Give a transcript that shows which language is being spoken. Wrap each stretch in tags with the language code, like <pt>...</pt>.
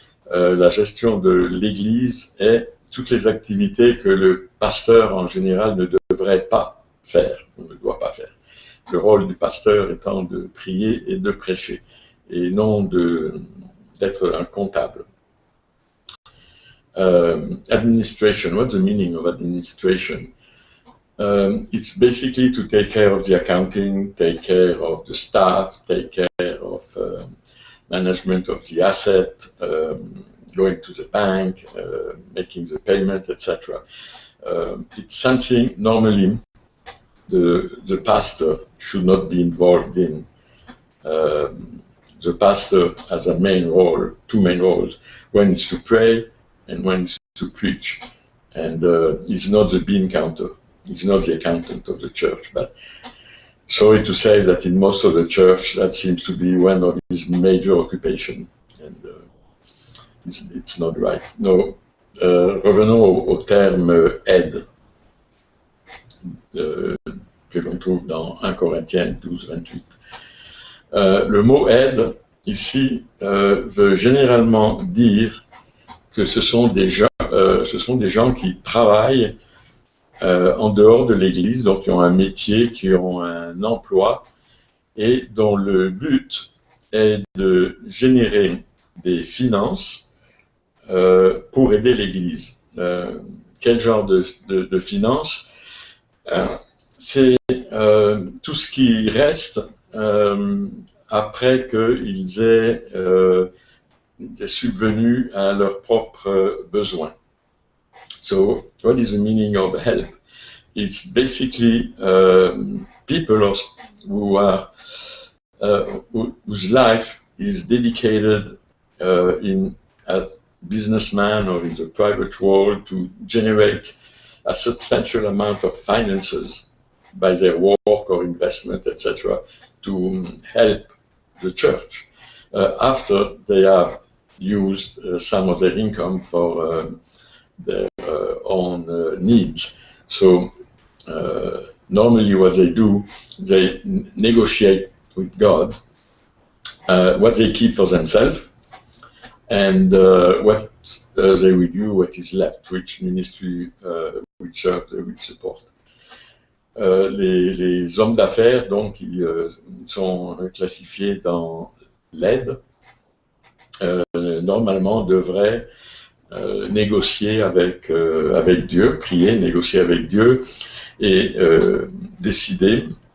<fr>La gestion de l'Église est toutes les activités que le pasteur en général ne devrait pas faire, ou ne doit pas faire. Le rôle du pasteur étant de prier et de prêcher, et non d'être un comptable.</fr> <en>Administration, what's the meaning of administration? It's basically to take care of the accounting, take care of the staff, take care of management of the asset, going to the bank, making the payment, etc. It's something normally the pastor should not be involved in. The pastor has a main role, two main roles, one is to pray and one is to preach. And he's not the bean counter, he's not the accountant of the church. But sorry to say that in most of the church, that seems to be one of his major occupations. And it's not right.</en> <fr>No, revenons au terme aide, que l'on trouve dans 1 Corinthiens 12, 28. Le mot aide, ici, veut généralement dire que ce sont des gens qui travaillent en dehors de l'Église, donc qui ont un métier, qui ont un emploi, et dont le but est de générer des finances pour aider l'Église. Quel genre de finances? C'est tout ce qui reste après qu'ils aient subvenu à leurs propres besoins.</fr> <en>So, what is the meaning of help? It's basically people who are whose life is dedicated as businessman or in the private world to generate a substantial amount of finances by their work or investment, etc., to help the church after they have used some of their income for their own needs. So normally what they do, they negotiate with God what they keep for themselves and what they will do, what is left, which ministry, which church they will support.</en> <fr>Les hommes d'affaires, donc, ils sont classifiés dans l'aide, normalement devraient négocier avec Dieu, prier, négocier avec Dieu et décider,</fr>